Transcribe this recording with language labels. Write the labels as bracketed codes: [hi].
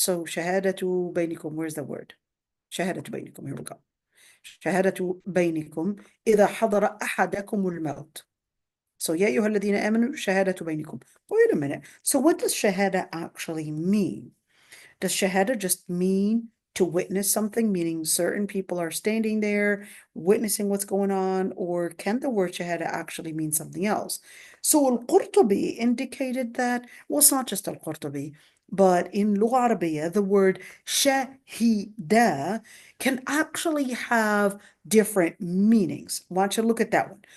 [en] So [ar] شهادة بينكم, [en] where's the word? شهادة بينكم, here we go. [ar] شهادة بينكم إذا حضر أحدكم الموت. [en] So [ar] يا أيها الذين آمنوا شهادة بينكم. [en] Wait a minute. So what does shahada actually mean? Does shahada just mean to witness something, meaning certain people are standing there witnessing what's going on, or can the word shahada actually mean something else? So al-Qurtubi indicated that, well, it's not just al-Qurtubi, but in Lugha Arabiya, the word shahida can actually have different meanings. Why don't you look at that one?